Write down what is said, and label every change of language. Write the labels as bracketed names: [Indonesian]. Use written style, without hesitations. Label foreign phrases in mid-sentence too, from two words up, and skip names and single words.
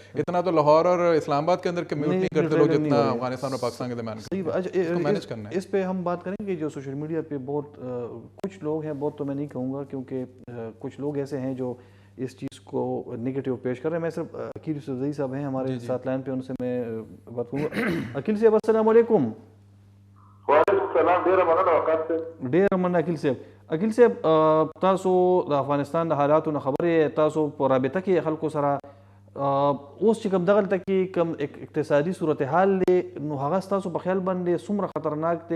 [Urdu] اتنا تو لاہور اور اسلام آباد کے اندر کمیوٹ نہیں کرتے لوگ جتنا افغانستان اور پاکستان کے درمیان مینیج کرنا ہے. اس پہ ہم بات کریں گے جو سوشل میڈیا پہ بہت کچھ لوگ ہیں, بہت تو میں نہیں کہوں گا کیونکہ کچھ لوگ ایسے ہیں جو اس چیز کو نگیٹو پیش کر رہے ہیں. میں صرف اکیل یوسفزئی صاحب ہیں ہمارے ساتھ لائن پہ, ان سے میں بات کروں گا. اکیل صاحب [Arabic] السلام علیکم. وعلیکم السلام. [Pashto] ډیره مننه وقت ته. ډیره مننه اکیل صاحب. اکیل صاحب تاسو د افغانستان د حالاتو نه خبرې, تاسو په رابطه کې خلکو سره اوس چې کوم دغلته کې کوم اقتصادي صورتحال دی نو هغه ستاسو په خیال باندې څومره خطرناک دی؟